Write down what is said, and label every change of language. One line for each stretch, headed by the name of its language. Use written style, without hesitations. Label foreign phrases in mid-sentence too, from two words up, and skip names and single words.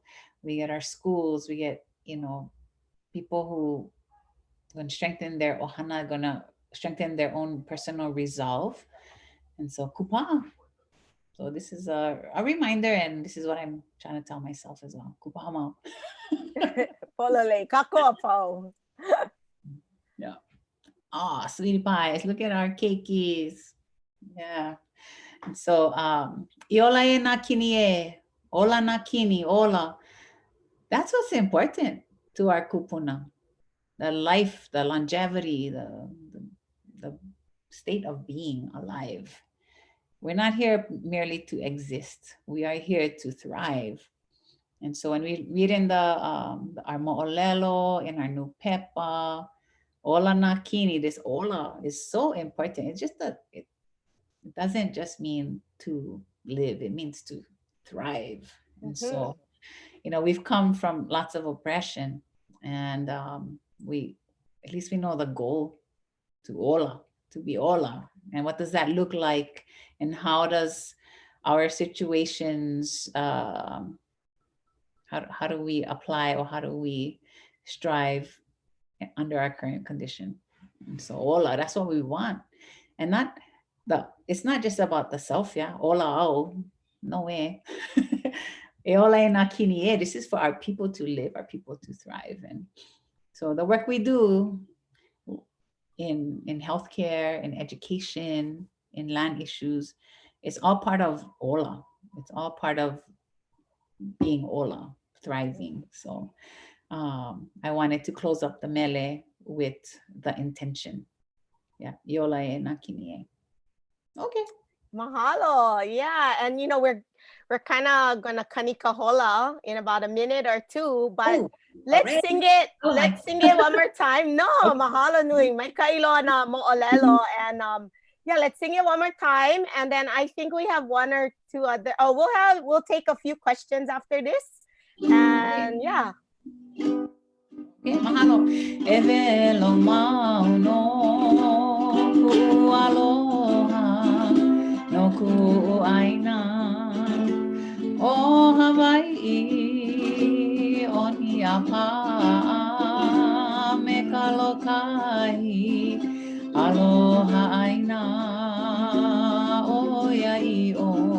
English: We get our schools. We get, you know, people who going to strengthen their ohana, going to strengthen their own personal resolve. And so kupa. So this is a reminder, and this is what I'm trying to tell myself as well.
Hawaiian: Kupa hamau. Polole, kako apau.
English: Yeah. Oh, sweetie pies. Look at our keikis. Yeah. And so,
Hawaiian: iola e na kini e, ola na kini, ola.
English: That's what's important to our kūpuna. The life, the longevity, the state of being alive. We're not here merely to exist. We are here to thrive. And so when we read in our mo'olelo, in our nupepa,
Hawaiian: ola na kini,
English: this ola is so important. It's just that it doesn't just mean to live, it means to thrive. And so, you know, we've come from lots of oppression, and at least we know the goal, to ola, to be ola. And what does that look like? And how does our situations, how do we apply, or how do we strive under our current condition? And so ola, that's what we want. And it's not just about the self, yeah.
Hawaiian: Ola au,
English: no way.
Hawaiian: E ola e na kini e,
English: this is for our people to live, our people to thrive. And so the work we do in healthcare, in education, in land issues, it's all part of ola. It's all part of being ola, thriving. So I wanted to close up the mele with the intention. Yeah,
Hawaiian: iola e na kini e. Okay. Mahalo.
English: Yeah. And, you know, we're kind of going to kanikahola in about a minute or two, but let's sing it. Let's sing it one more time.
Hawaiian: No, mahalo nui. Mai kailo na mo'olelo.
English: And yeah, let's sing it one more time. And then I think we have one or two other. We'll take a few questions after this. And yeah.
Hawaiian: Mahalo. E velo mau no ku'u aloha no ku'u ʻāina o Hawaii o ni apa'a me ka lokahi Aloha Aina o iai'o